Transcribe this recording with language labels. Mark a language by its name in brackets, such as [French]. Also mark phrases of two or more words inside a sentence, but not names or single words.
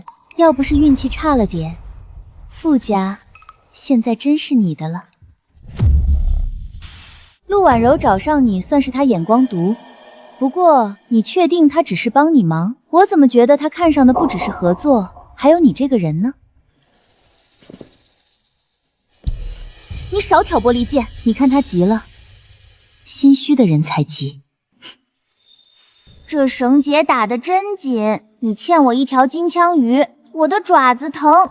[Chinese] 要不是運氣差了點，傅家現在真是你的了。陸婉柔找上你，算是他眼光毒。不過，你確定他只是幫你忙？我怎麼覺得他看上的不只是合作，還有你這個人呢？你少挑撥離間！你看他急了，心虛的人才急。這繩結打得真緊，你欠我一條金槍魚，我的爪子疼。